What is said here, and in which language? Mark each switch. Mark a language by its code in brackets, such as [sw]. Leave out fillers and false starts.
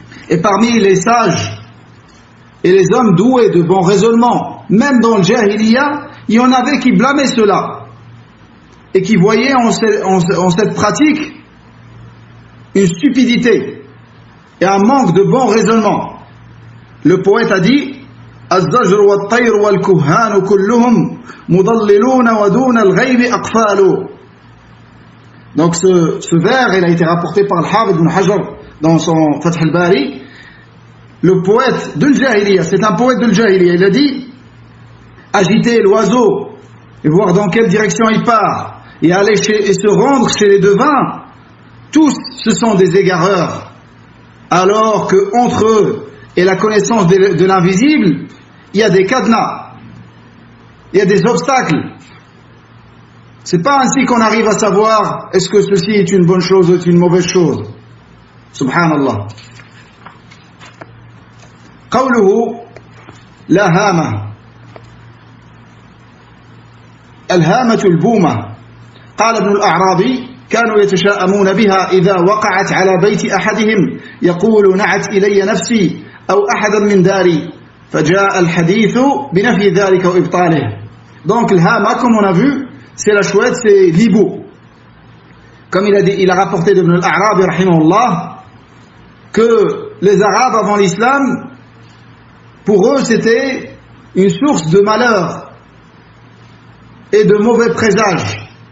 [fr] Et parmi les sages et les hommes doués de bon raisonnement, même dans le Jahiliya, il y en avait qui blâmaient cela et qui voyaient en cette pratique une stupidité et un manque de bon raisonnement. Le poète a dit [ar] الزجر والطير والكهان كلهم مضللون ودون الغيب أقفال. [fr] Donc ce vers, il a été rapporté par Al-Hafid ibn Hajar dans son Fath al-Bari. Le poète de Jahiliya, c'est un poète de Jahiliya, il a dit agiter l'oiseau et voir dans quelle direction il part et aller et se rendre chez les devins, tous ce sont des égareurs, alors que entre eux et la connaissance de l'invisible, il y a des cadenas, il y a des obstacles. C'est pas ainsi qu'on arrive à savoir est-ce que ceci est une bonne chose ou est une mauvaise chose. Subhanallah. [ar] قوله لا هامة. الهامة البومة. قال ابن الأعرابي كانوا يتشاءمون بها إذا وقعت على بيت أحدهم يقول نعت إلي نفسي أو أحدا من داري فجاء الحديث بنفي ذلك وإبطاله. [fr] Donc الهامة, comme on a vu, c'est la chouette, c'est l'hibou. Comme il a rapporté d'Ibn al-A'rabi rahimahullah que les Arabes avant l'islam, pour eux c'était une source de malheur et de mauvais présages.